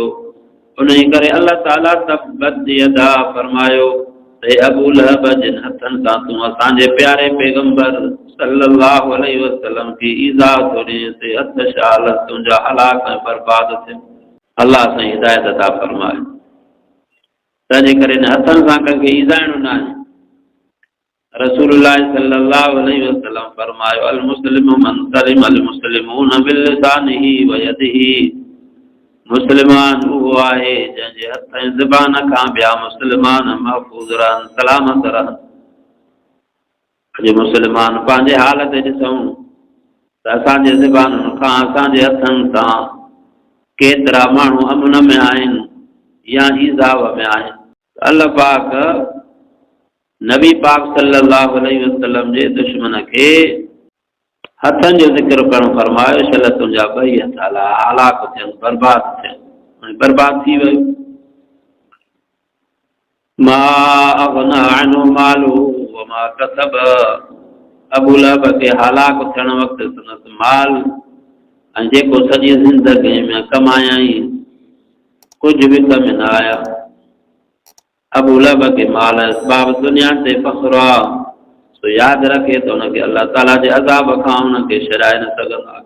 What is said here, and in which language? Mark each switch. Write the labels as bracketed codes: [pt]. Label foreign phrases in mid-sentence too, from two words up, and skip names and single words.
[sd] उन करे अल्लाह ताला [ar] تبت يدا [sd] फरमायो त अबू लहब जिन हथनि सां तूं असांजे प्यारे पैगंबर [ar] صلى الله عليه وسلم [sd] खे ईज़ा थो ॾिए ते हथ शाल तुंहिंजा हलाक ऐं बर्बाद थियनि। अल्लाह सां हिदायत अता फरमाए। तंहिंजे करे हिन हथनि सां कंहिंखे ईज़ाइणो न आहे। [ar] رسول الله صلى الله عليه وسلم फरमायो المسلم من سلم المسلمون بلسانه ويده. [sd] मुस्लमान उहो आहे जंहिंजे हथ ऐं ज़बान खां ॿिया मुस्लमान महफ़ूज़ रहनि, सलामत रहनि। अॼु मुस्लमान पंहिंजे हाल ते ॾिसूं त असांजे ज़बानुनि खां असांजे हथनि सां केतिरा माण्हू अमन में आहिनि या ईज़ाव में आहिनि। अल्लाह पाक नबी पाक [ar] صلى الله عليه وسلم [sd] जे दुश्मन खे हथनि जो ज़िक्र करणु फरमायो। शल तुंहिंजा 2 हथ हलाक थियनि, बर्बाद थियनि, बर्बाद थी वियो। [ar] ما أغنى عنه ماله وما كسب. [sd] अबू लहब खे हलाक थियण वक़्तु संदसि माल ऐं जेको सॼी ज़िंदगी में कमायई कुझु बि कम न आया। अबू लहब खे माल असबाब दुनिया ते फ़ख्रु आहे, सो यादि रखे त हुनखे अल्लाह ताला जे अज़ाब खां हुनखे छॾाए न सघंदा।